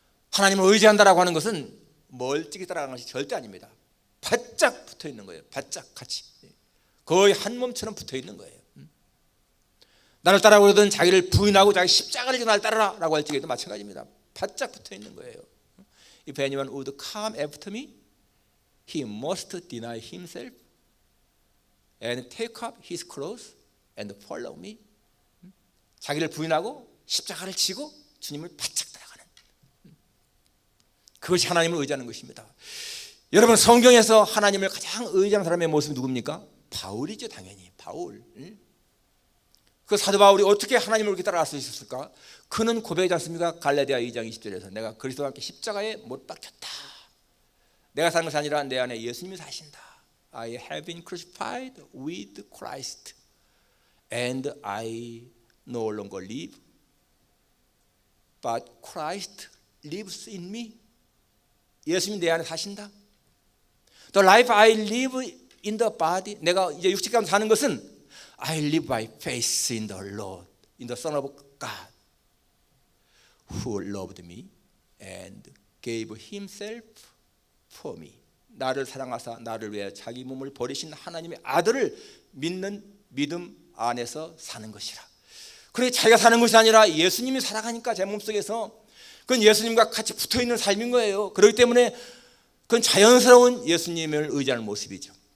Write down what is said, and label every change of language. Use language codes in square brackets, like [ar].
[ko] 하나님을 의지한다라고 하는 것은 멀찍이 따라가는 것이 절대 아닙니다. 바짝 붙어 있는 거예요. 바짝 같이, 거의 한 몸처럼 붙어 있는 거예요. 나를 따라오려든 자기를 부인하고 자기 십자가를 지고 나를 따라라고 할 적에도 마찬가지입니다. 바짝 붙어 있는 거예요. [en] If anyone would come after me, he must deny himself and take up his cross and follow me. [ko] 자기를 부인하고 십자가를 지고 주님을 바짝 따라가는, 그것이 하나님을 의지하는 것입니다. 여러분, 성경에서 하나님을 가장 의지하는 사람의 모습이 누굽니까? 바울이죠, 당연히. 바울. 그 사도 바울이 어떻게 하나님을 그렇게 따라갈 수 있었을까? 그는 고백하지 않습니까? 갈라디아 2장 20절에서 내가 그리스도와 함께 십자가에 못 박혔다. 내가 사는 것이 아니라 내 안에 예수님이 사신다. [en] I have been crucified with Christ and I no longer live but Christ lives in me. [ko] 예수님이 내 안에 사신다. [en] The life I live in the body, [ko] 내가 이제 육체 가운데 사는 것은 [en] I live by faith in the Lord, in the Son of God, who loved me and gave himself for me. [ko] 나를 사랑하사 나를 위해 자기 몸을 버리신 하나님의 아들을 믿는 믿음 안에서 사는 것이라. 그래, 자기가 사는 것이 아니라 예수님이 살아가니까 제 몸속에서 그건 예수님과 같이 붙어있는 삶인 거예요. 그렇기 때문에 그건 자연스러운 예수님을 의지하는 모습이죠.